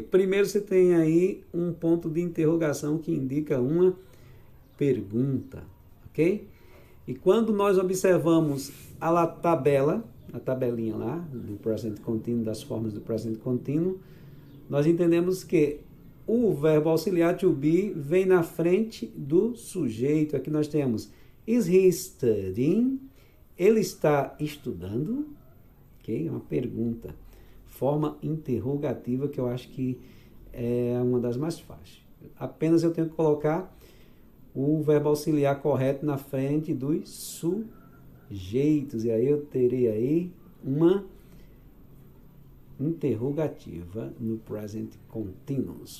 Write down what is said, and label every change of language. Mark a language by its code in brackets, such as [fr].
[pt] Primeiro você tem aí um ponto de interrogação que indica uma pergunta, ok? E quando nós observamos a tabelinha lá, do present continuous, das formas do present continuous, nós entendemos que o verbo auxiliar to be vem na frente do sujeito. Aqui nós temos [en] is he studying? [pt] Ele está estudando? Ok? Uma pergunta. Forma interrogativa que eu acho que é uma das mais fáceis. Apenas eu tenho que colocar o verbo auxiliar correto na frente dos sujeitos. E aí eu terei aí uma interrogativa no present continuous.